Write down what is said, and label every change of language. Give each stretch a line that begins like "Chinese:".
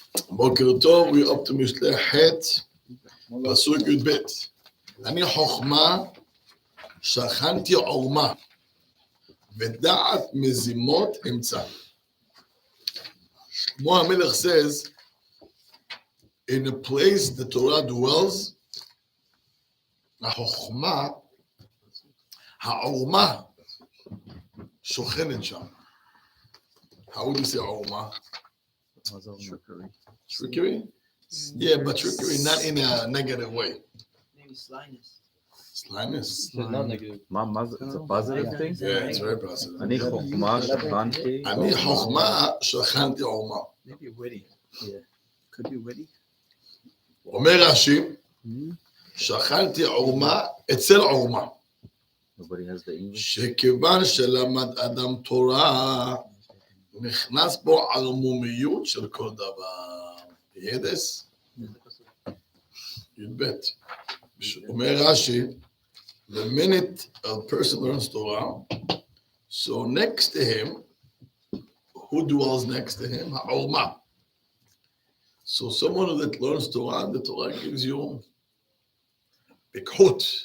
Hebrew: בוקר טוב,
English: we up to Mishlei
Hebrew: ח' פסוק י"ב. אני חוכמה, שכנתי עורמה, ודעת מזימות אמצע.
English: שלמה המלך says, in a place the Torah dwells,
Hebrew: החוכמה, העורמה, שוכנת שם.
English: How would you say עורמה? Trickery. Trickery? Yeah, but trickery not in a negative way. Maybe slyness. Slyness? Not negative.
Hebrew: מה זה?
English: It's a positive thing? Yeah, it's very positive.
Hebrew: אני חוכמה שכנתי. אני חוכמה שכנתי עורמה.
English: Maybe witty. Yeah. Could be witty.
Hebrew: אומר רש"י, שכנתי עורמה אצל עורמה.
English: Nobody has the English.
Hebrew: שכיוון שלמד אדם תורה, נכנס בו ערמומיות של כל דבר. ידס? י"ב. אומר רש"י,
English: the minute a person learns Torah, so next to him, who dwells next to him? העורמה. So someone that learns Torah, the Torah gives you פיקחות.